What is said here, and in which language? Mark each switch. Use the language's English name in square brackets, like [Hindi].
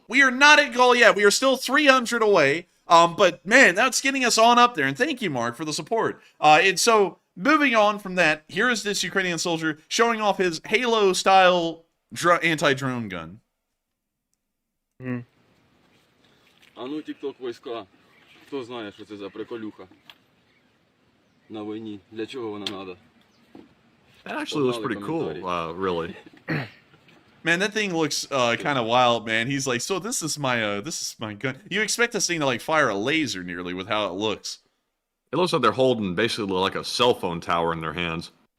[English] We are not at goal yet. We are still 300 away. But, man, that's getting us on up there. And thank you, Mark, for the support. And so, moving on from that, here is this Ukrainian soldier showing off his Halo-style anti-drone gun. [Ukrainian] А ну, тік-ток війська. Хто знає, що це за приколюха на війні? Для чого вона надо? [English] That actually looks pretty cool, really. Man, that thing looks kind of wild, man. He's like, so this is my gun. You expect this thing to like fire a laser nearly with how it looks. It looks like they're holding basically like a cell phone tower in their hands.